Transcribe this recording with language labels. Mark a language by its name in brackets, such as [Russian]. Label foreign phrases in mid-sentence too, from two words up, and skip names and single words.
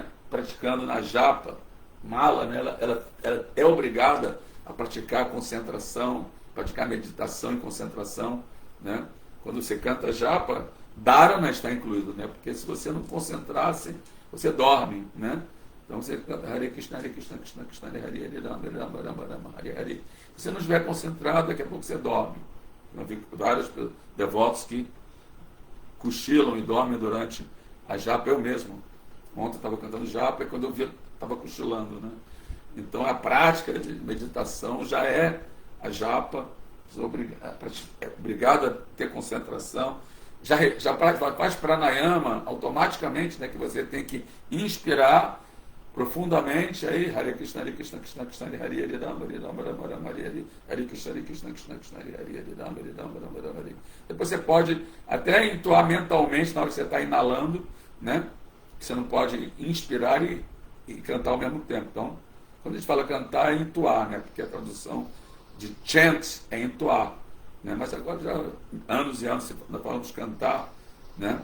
[Portuguese] Praticando na japa, mala, né? Ela é obrigada a praticar concentração, praticar meditação e concentração, né? Quando você canta japa, dharana está incluído, né? Porque se você não concentrasse, você dorme, né? Então você canta [Sanskrit] Hare Krishna, Krishna Krishna, Hare Hare, Hare Rama, Rama Rama, Rama, Hare Hare. [Portuguese] Se você não estiver concentrado, daqui a pouco você dorme. Eu vi vários devotos que cochilam e dormem durante a japa, eu mesmo. Ontem eu estava cantando japa e quando eu vi, estava cochilando, né? Então a prática de meditação já é a japa, é obrigado a ter concentração, já faz pranayama automaticamente, né, que você tem que inspirar profundamente, aí [Sanskrit] Hare Krishna, Krishna Krishna, Hare Hare, Rama Rama, Rama Hare Hare, Hare Krishna, Krishna Krishna, Hare Hare, Rama Rama, Hare. [Portuguese] Depois você pode até entoar mentalmente na hora que você está inalando, né? Você não pode inspirar e cantar ao mesmo tempo. Então, quando a gente fala cantar, é entoar, né? Porque a tradução de chant é entoar, né? Mas agora já anos e anos nós falamos cantar, né?